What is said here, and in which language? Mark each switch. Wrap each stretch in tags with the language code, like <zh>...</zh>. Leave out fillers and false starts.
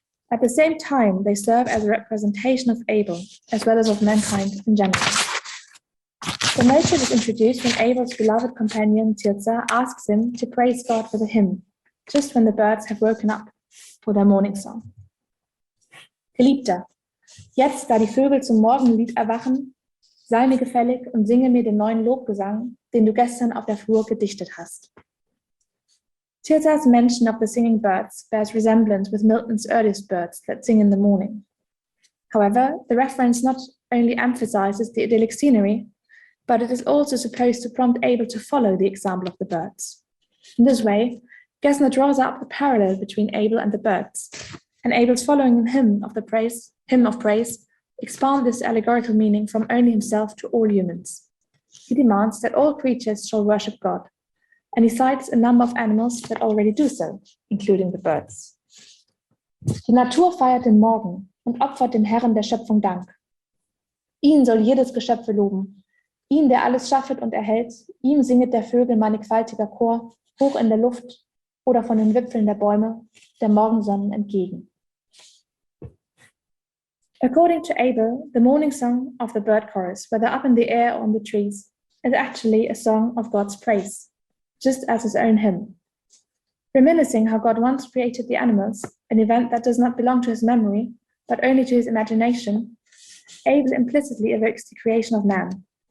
<en>At the same time, they serve as a representation of Abel, as well as of mankind in general. The motive is introduced when Abel's beloved companion Tirza asks him to praise God with a hymn, just when the birds have woken up for their morning song.</en> <de>Geliebter, jetzt, da die Vögel zum Morgenlied erwachen, sei mir gefällig und singe mir den neuen Lobgesang, den du gestern auf der Flur gedichtet hast.</de> <en>Tirza's mention of the singing birds bears resemblance with Milton's earliest birds that sing in the morning. However, the reference not only emphasizes the idyllic scenery, but it is also supposed to prompt Abel to follow the example of the birds. In this way, Gessner draws up the parallel between Abel and the birds, and Abel's following hymn of praise expand this allegorical meaning from only himself to all humans. He demands that all creatures shall worship God, and he cites a number of animals that already do so, including the birds.</en> <de>Die Natur feiert den Morgen und opfert dem Herrn der Schöpfung Dank. Ihn soll jedes Geschöpfe loben, ihn, der alles schaffet und erhält, ihm singet der Vögel mannigfaltiger Chor, hoch in der Luft oder von den Wipfeln der Bäume, der Morgensonnen entgegen.</de> <en>According to Abel, the morning song of the bird chorus, whether up in the air or on the trees, is actually a song of God's praise, just as his own hymn. Reminiscing how God once created the animals, an event that does not belong to his memory, but only to his imagination, Abel implicitly evokes the creation of man.</en>